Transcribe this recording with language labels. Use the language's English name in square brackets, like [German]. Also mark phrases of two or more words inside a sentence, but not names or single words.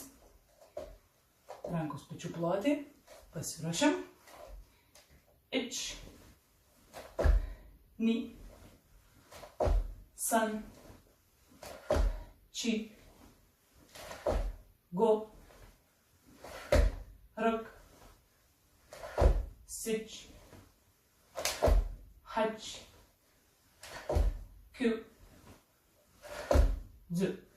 [Lithuanian] Rankos pečių plotai. Pasiruošiam. [Japanese] Ich. Ni. さん。し. ご。ろく. Sich. Hach. きゅう。じゅう.